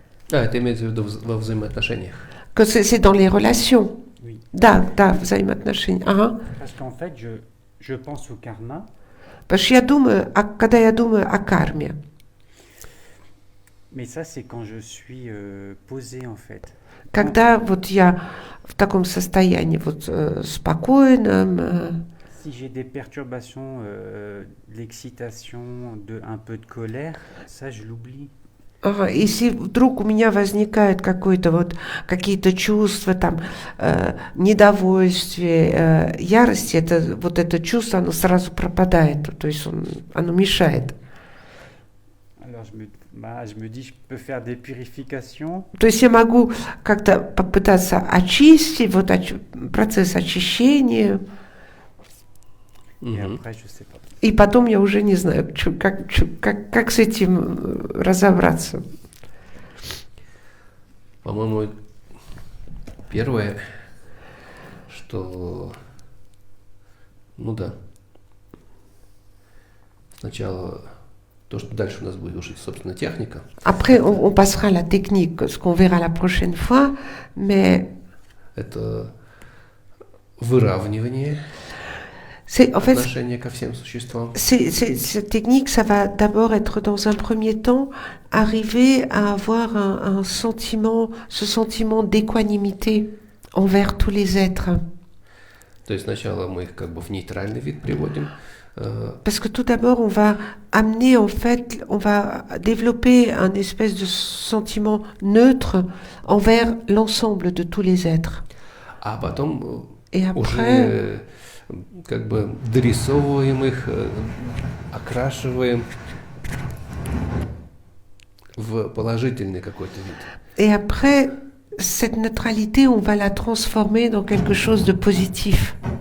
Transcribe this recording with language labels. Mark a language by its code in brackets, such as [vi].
[ru] Это имеется в виду во взаимоотношениях. [fr] Que c'est dans les relations. Oui. [ru] Да, взаимоотношения. Ага. [fr] Parce qu'en fait, je pense au karma. Parce que [ru] когда я думаю о карме. [fr] Mais ça, c'est quand je suis posé, en fait. [ru] Когда вот я в таком состоянии вот спокойном. [fr] Si j'ai des perturbations, de l'excitation, un peu de colère, ça, je l'oublie. [ru] Ага, если вдруг у меня возникает какие-то чувства, там, недовольствие, ярость, это чувство, оно сразу пропадает, то есть оно мешает. [fr] Alors, je me dis, je peux faire des purifications. [ru] То есть я могу как-то попытаться очистить, процесс очищения, [fr] Et après, je sais pas. [ru] и потом я уже не знаю, как с этим разобраться. По-моему, первое, что, сначала то, что дальше у нас будет уже, собственно, техника. [fr] Après, on passera à la technique, ce qu'on verra la prochaine fois, mais [ru] Это выравнивание [fr] en fait, [ru] отношения ко всем существам. [fr] cette technique, ça va d'abord être, dans un premier temps, arriver à avoir un sentiment, ce sentiment d'équanimité envers tous les êtres. [ru] То есть сначала мы их как бы в нейтральный вид приводим. [fr] Parce que tout d'abord, on va amener, en fait, on va développer un espèce de sentiment neutre envers l'ensemble de tous les êtres. [ru] А потом [fr] Et après, [ru] уже как бы дорисовываем их, окрашиваем в положительный какой-то вид. [fr] et après, cette neutralité, on va la transformer dans quelque chose de positif.